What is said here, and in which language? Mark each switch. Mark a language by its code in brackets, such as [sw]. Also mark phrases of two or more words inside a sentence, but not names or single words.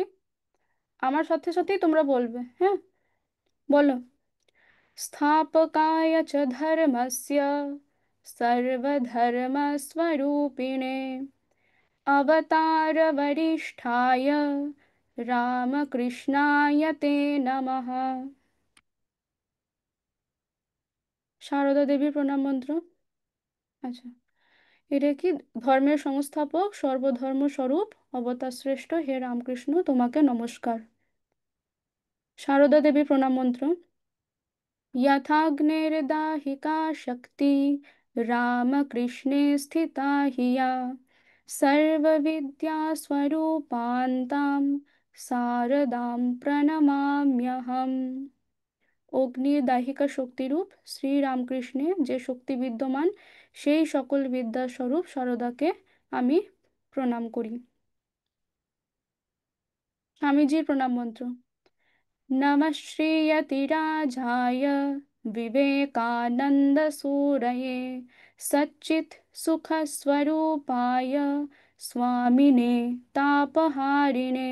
[bn] আমার সাথে সাথেই তোমরা বলবে, হ্যাঁ? বলো। [sa] स्थापकाय च धर्मस्य सर्वधर्मस्वरूपिणे अवतारवरिष्ठाय रामकृष्णाय ते नमः। [bn] সারদা দেবীর প্রণাম মন্ত্র। আচ্ছা। এটা কি? ধর্মের সংস্থাপক, সর্বধর্ম স্বরূপ, অবতার শ্রেষ্ঠ হে রামকৃষ্ণ, তোমাকে নমস্কার। সারদা দেবীর প্রণাম মন্ত্র। [sa] यथाग्निर्दाहिका शक्ति रामकृष्णे स्थिता हिया सर्वविद्यास्वरूपान्तां शारदां प्रणमाम्यहम्। [bn] অগ্নির দাহিকা শক্তিরূপ শ্রী রামকৃষ্ণে যে শক্তি বিদ্যমান, সেই সকল বিদ্যার স্বরূপ শারদাকে আমি প্রণাম করি। স্বামীজির প্রণাম মন্ত্র। [sa] नमः श्रीयतिराजाय विवेकानन्दसूरये सच्चित् सुखस्वरूपाय स्वामिने तापहारिणे।